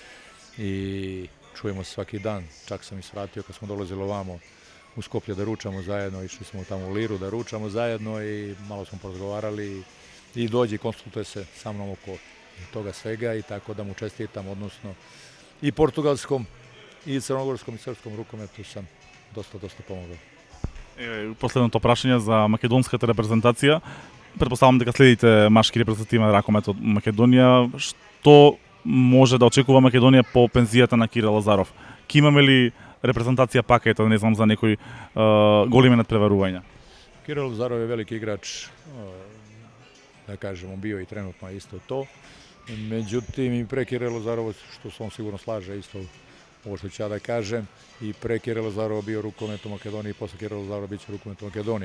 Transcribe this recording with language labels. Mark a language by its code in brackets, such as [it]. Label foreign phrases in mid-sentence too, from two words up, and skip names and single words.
[sr] i čujemo se svaki dan, čak sam i svratio kad smo dolazili ovamo u Skoplje da ručamo zajedno, išli smo tamo u Liru da ručamo zajedno i malo smo porazgovarali i dođe i konsultuje se sa mnom oko toga svega i tako da mu čestitam, odnosno i portugalskom i crnogorskom i srpskom rukometu sam dosta pomogao. [mk] Последното прашање за македонската репрезентација. Претпоставам дека следите машки репрезентативен ракомет од Македонија. Што може да очекува Македонија по пензијата на Кирил Лазаров? Ке имаме ли репрезентација пакета, не знам, за некои големи надпреварувања? [sr] Kirill Lazarov je veliki igrač, da kažemo, bio i trenutno isto to. Međutim, i pre Kirilla Lazarova, što se on sigurno slaže isto ovo što ću ja da kažem, i pre Kirilla Lazarova bio rukomet u Makedoniji i posle Kirilla Lazarova bit će rukomet u Makedoniji.